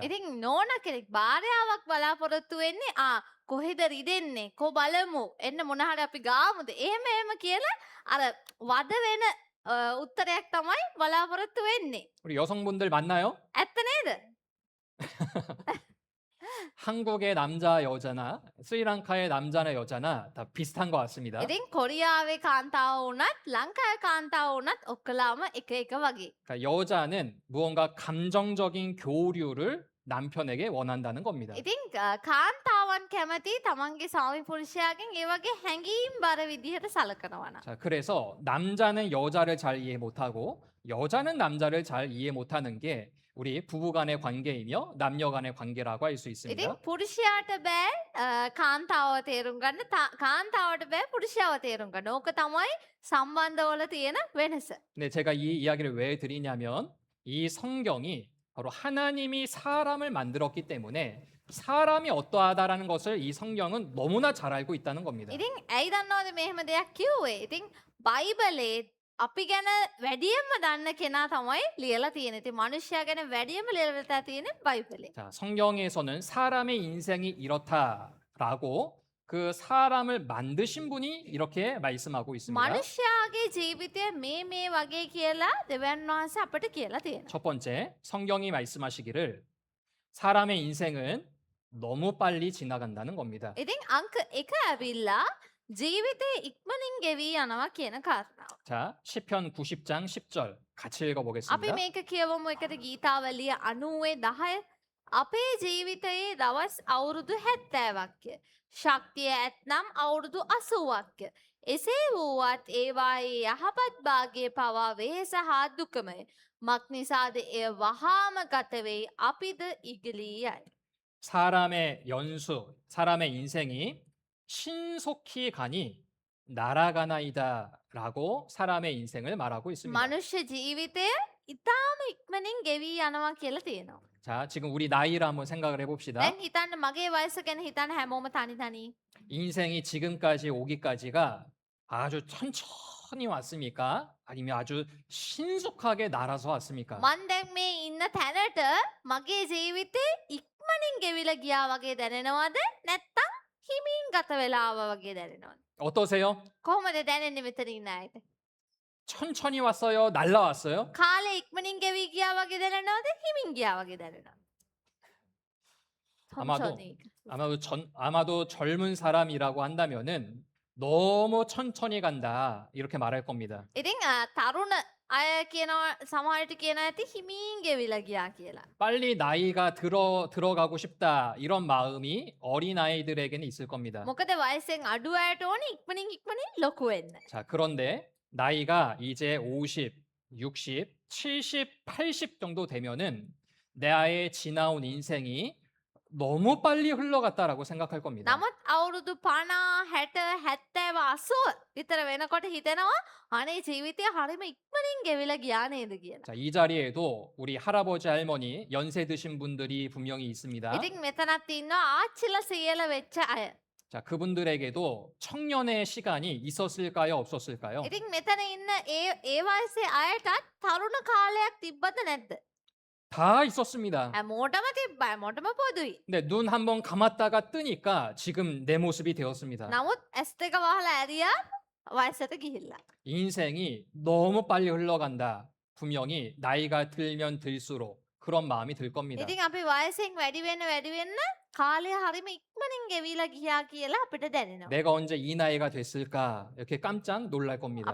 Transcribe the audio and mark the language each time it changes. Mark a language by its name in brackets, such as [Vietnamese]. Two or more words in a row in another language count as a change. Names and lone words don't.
[Sinhala] ඉතින් නෝනා කෙනෙක් භාර්යාවක් බලාපොරොත්තු වෙන්නේ කොහෙද රිදෙන්නේ? කො බලමු. එන්න මොන හරි අපි ගාමුද? එහෙම කියලා අර වද වෙන උත්තරයක් තමයි බලාපොරොත්තු වෙන්නේ. [Korean] 우리 여성분들 맞나요? [Sinhala] ඇත්ත නේද? [Korean] 한국의 남자 여자나 스리랑카의 남자나 여자나 다 비슷한 것 같습니다. [Sinhala] ඉතින් කොරියාවේ කාන්තාව වුණත් ලංකාවේ කාන්තාව වුණත් ඔක්කොලාම එක එක වගේ. [Korean] 그러니까 여자는 무언가 감정적인 교류를 남편에게 원한다는 겁니다. [Sinhala] ඉතින් කාන්තාවන් කැමති තමන්ගේ ස්වාමි පුරුෂයාගෙන් ඒ වගේ හැඟීම් බර විදිහට සලකනවා නම්. [Korean] 자, 그래서 남자는 여자를 잘 이해 못하고 여자는 남자를 잘 이해 못하는 게 우리 부부 간의 관계이며 남녀 간의 관계라고 할 수 있습니다. [Sinhala] ඉතින් පුරුෂයාට බෑ කාන්තාව තේරුම් ගන්න කාන්තාවට බෑ පුරුෂයාව තේරුම් ගන්න. ඕක තමයි සම්බන්ධවල තියෙන වෙනස. [Korean] 근데 제가 이 이야기를 왜 드리냐면 이 성경이 바로 하나님이 사람을 만들었기 때문에 사람이 어떠하다라는 것을 이 성경은 너무나 잘 알고 있다는 겁니다. [Sinhala] ඉතින් ඇයි දන්නවද මෙහෙම දෙයක් කිව්වේ? ඉතින් බයිබලේ අපි ගැන වැඩියෙන්ම දන්න කෙනා තමයි ලියලා තියෙන්නේ. ඉතින් මිනිස්සයා ගැන වැඩියෙන්ම ලියලා තියෙන්නේ බයිබලේ. [Korean] 자, 성경에서는 사람의 인생이 이렇다라고 그 사람을 만드신 분이 이렇게 말씀하고 있습니다. [Sinhala] මිනිස්සයාගේ ජීවිතය මේ වගේ කියලා දෙවියන් වහන්සේ අපට කියලා තියෙනවා. [Korean] 첫 번째, 성경이 말씀하시기를 사람의 인생은 너무 빨리 지나간다는 겁니다. [Sinhala] ඉතින් අංක 1 ඇවිල්ලා ජීවිතේ ඉක්මනින් ගෙවී යනවා කියන කාරණාව. [Korean] 자, 시편 90장 10절 같이 [Sinhala] අපි [Korean] 읽어보겠습니다. [Sinhala] මේක කියවමු එකට ගීතාවලිය 90:10. අපේ ජීවිතයේ දවස් අවුරුදු 70ක්ය. ශක්තිය ඇත්නම් අවුරුදු 80ක්ය. එසේ වූවත් ඒවායේ යහපත් භාගය පවා වෙහෙස හා දුකමය. මක්නිසාද එය වහාම ගතවෙයි අපිද ඉගලී යයි. [Korean] 사람의 연수, 사람의 인생이 신속히 가니 날아가나이다라고 사람의 인생을 말하고 있습니다. [Sinhala] මනුෂ්‍ය ජීවිතය ඉතාම ඉක්මනින් ගෙවී යනවා කියලා තියෙනවා. [Korean] 자, 지금 우리 나이를 한번 생각을 해봅시다. [Sinhala] දැන් හිතන්න මගේ වයස ගැන හිතන්න හැමෝම තනි තනි. [Korean] 인생이 지금까지 오기까지가 아주 천천히 왔습니까? 아니면 아주 신속하게 날아서 왔습니까? [Sinhala] මන් දැන් මේ ඉන්න තැනට මගේ ජීවිතේ ඉක්මනින් ගෙවිලා ගියා වගේ දැනෙනවද? නැත්තම් හිමින් ගත වෙලා ආවා වගේ දැනෙනවද? [Korean] 어떠세요? [Sinhala] කොහොමද දැනෙන්නේ මෙතන ඉන්න අයට? [Korean] 천천히 왔어요? 날라왔어요? [Sinhala] කාලේ ඉක්මනින් ගෙවී ගියා වගේ දැනෙනවද? හිමින් ගියා වගේ දැනෙනවද? [Korean] 아마도 천천히. 아마도 젊은 사람이라고 한다면은 너무 천천히 간다 이렇게 말할 겁니다. [Sinhala] ඉතින් තරුණ අය කියනවා සමහරට කියනවා ඇති හිමින් ගෙවිලා ගියා කියලා. [Korean] 빨리 나이가 들어가고 싶다 이런 마음이 어린 아이들에게는 있을 겁니다. [Sinhala] මොකද වයසෙන් අඩු අයට ඕනේ ඉක්මනින් ලොකු වෙන්න. [Korean] 자, 그런데 나이가 이제 50, 60, 70, 80 정도 되면은 나의 지나온 인생이 너무 빨리 흘러갔다라고 생각할 겁니다. [Sinhala] නමුත් අවුරුදු 50 60 70 80 විතර වෙනකොට හිතෙනවා අනේ ජීවිතය හරිම ඉක්මනින් ගෙවිලා ගියා නේද කියලා. [Korean] 자, 이 자리에도 우리 할아버지 할머니 연세 드신 분들이 분명히 있습니다. [Sinhala] ඉතින් මෙතනත් ඉන්නවා ආච්චිලා සියල වෙච්ච අය. [Korean] 자, 그분들에게도 청년의 시간이 있었을까요, 없었을까요? [Sinhala] ඉතින් මෙතන ඉන්න ඒ වයසේ අයටත් තරුණ කාලයක් තිබ්බද නැද්ද? [Korean] 다 있었습니다. [Sinhala] හැමෝටම තිබ්බා. හැමෝටම පොදුයි. [Korean] 근데 눈 한번 감았다가 뜨니까 지금 내 모습이 되었습니다. [Sinhala] නමුත් ඇස් දෙක වහලා ඇරියා වයසට ගිහිල්ලා. [Korean] 인생이 너무 빨리 흘러간다. 분명히 나이가 들면 들수록 그런 마음이 들 겁니다. [Sinhala] ඉතින් අපි වයසෙන් වැඩි වෙන්න කාලය හරිම ඉක්මනින් ගෙවිලා ගියා කියලා අපිට දැනෙනවා. [Korean] 내가 언제 이 나이가 됐을까? 이렇게 깜짝 놀랄 겁니다.